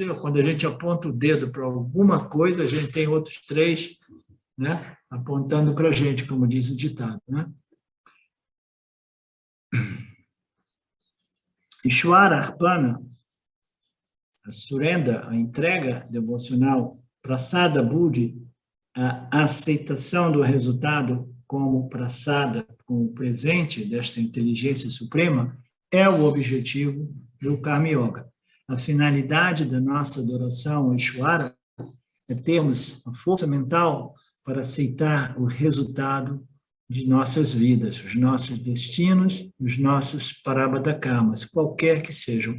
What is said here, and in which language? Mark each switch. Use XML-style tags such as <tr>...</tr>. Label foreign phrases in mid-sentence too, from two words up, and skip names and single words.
<pt>Quando a gente aponta o dedo para alguma coisa, a gente tem outros 3, né, apontando para a gente, como diz o ditado, né?</pt> <sa>ईश्वर अर्पण,</sa> <pt>a surrenda, a entrega devocional,</pt> <sa>प्रसाद बुद्धि,</sa> <pt>a aceitação do resultado como prasada, como presente desta inteligência suprema, é o objetivo do Karma Yoga. A finalidade da nossa adoração a Ishvara é termos a força mental para aceitar o resultado de nossas vidas, os nossos destinos, os nossos parabhata karmas, qualquer que sejam.</pt>